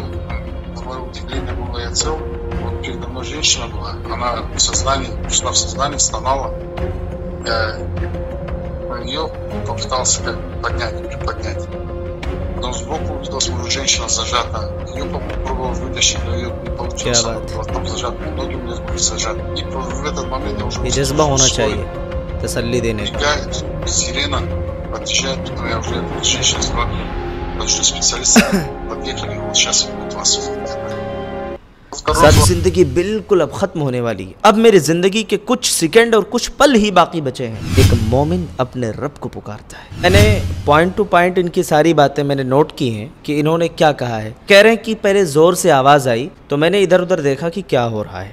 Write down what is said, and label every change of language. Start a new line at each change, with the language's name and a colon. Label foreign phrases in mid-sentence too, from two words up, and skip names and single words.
Russian: Мое удивление было, я цел. Вот передо мной женщина была, она в сознании, ушла в сознание, стонала. Я ее попытался как приподнять. Потом сбоку увидел, смотрю, женщина зажата. Ее попробовал вытащить, но ее не получилось. Она была там зажата, ноги у меня сбоку зажаты. И в этот момент я уже...
Urdu: یہ جذبہ ہونا چاہیے تسلی دینے کا.
Russian: Бегает сирена, подъезжает, потом я уже женщина сказала, потому что специалисты подъехали, вот сейчас будут вас.
Urdu: ساری زندگی بالکل اب ختم ہونے والی ہے. اب میری زندگی کے کچھ سیکنڈ اور کچھ پل ہی باقی بچے ہیں. ایک مومن اپنے رب کو پکارتا ہے. میں نے
English: point to point
Urdu: ان کی ساری باتیں میں نے نوٹ کی ہیں کہ انہوں نے کیا کہا ہے. کہہ رہے ہیں کہ پہلے زور سے آواز آئی تو میں نے ادھر ادھر دیکھا کہ کیا ہو رہا ہے.